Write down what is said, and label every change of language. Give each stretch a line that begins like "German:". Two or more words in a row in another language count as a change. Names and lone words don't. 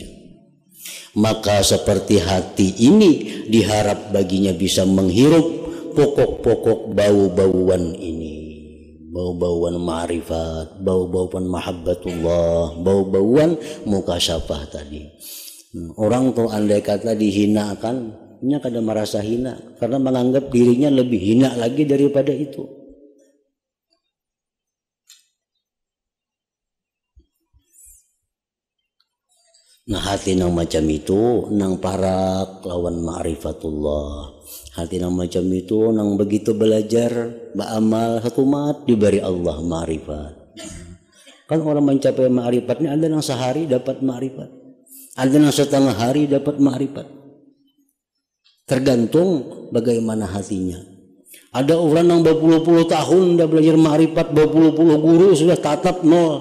Indonesian: Maka seperti hati ini diharap baginya bisa menghirup pokok-pokok bau-bauan ini, bau-bauan ma'rifat, bau-bauan mahabbatullah, bau-bauan mukasyafah tadi. Orang tuh andai kata dihinakan, nya kadang merasa hina karena menganggap dirinya lebih hina lagi daripada itu.
Banjar: Nah, hati nang macam itu nang parak lawan ma'rifatullah. Hati nang macam itu nang begitu belajar beramal satu mat diberi Allah ma'rifat.
Indonesian: Kan orang mencapai ma'rifatnya ada yang sehari dapat ma'rifat, ada yang setengah hari dapat ma'rifat. Tergantung bagaimana hatinya. Ada orang yang berpuluh-puluh tahun dah belajar ma'rifat, berpuluh-puluh guru sudah tatap nol.